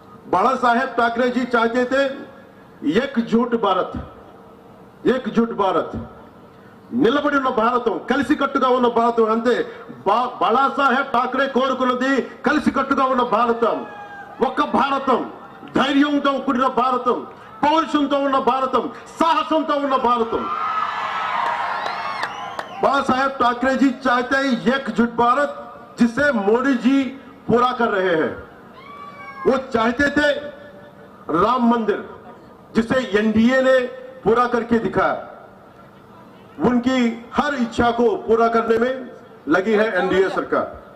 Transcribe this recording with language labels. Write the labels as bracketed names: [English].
[Hindi] बाला साहेब ठाकरे जी चाहते थे एकजुट भारत, [Telugu] నిలబడి ఉన్న భారతం, కలిసికట్టుగా ఉన్న భారతం. అంతే, బాళాసాహెబ్ ఠాకరే కోరుకున్నది కలిసికట్టుగా ఉన్న భారతం, ఒక్క భారతం, ధైర్యంతో కూడిన భారతం, పౌరుషంతో ఉన్న భారతం, సాహసంతో ఉన్న భారతం. [Hindi] बाला साहेब ठाकरे जी चाहते हैं एकजुट भारत, जिसे मोदी जी पूरा कर रहे हैं. वो चाहते थे राम मंदिर, जिसे एनडीए ने पूरा करके दिखाया. उनकी हर इच्छा को पूरा करने में लगी है एनडीए सरकार.